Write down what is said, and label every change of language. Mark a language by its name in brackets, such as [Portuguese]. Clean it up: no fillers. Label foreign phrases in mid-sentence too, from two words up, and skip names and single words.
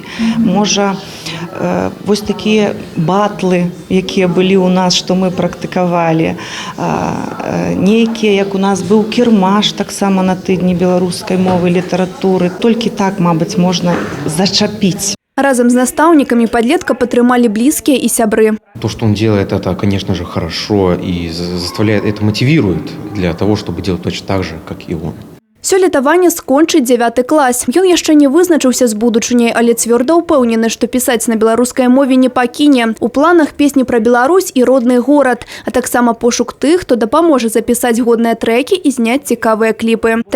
[Belarusian] Можа, вось такія батлы, якія былі ў нас, што мы практыкавалі. Нейкія, як у нас быў кірмаш, таксама на тыдні беларускай мовы, літаратуры. Толькі так, мабыць, можна зачапіць. Разом с настаўнікамі падлетка падтрымалі [Russian] близкие и [Belarusian] сябры. [Russian] То, что он делает, это, конечно же, хорошо и заставляет, это мотивирует для того, чтобы делать точно так же, как и он. [Belarusian] Сёлета Ваня скончыць 9 клас. Ён яшчэ не вызначыўся з будучыняй, але цвёрда ўпэўнены, што пісаць на беларускай мове не пакіне. У планах песні пра Беларусь і родны горад, а таксама пошук тых, хто дапаможа запісаць годныя трэкі і зняць цікавыя кліпы.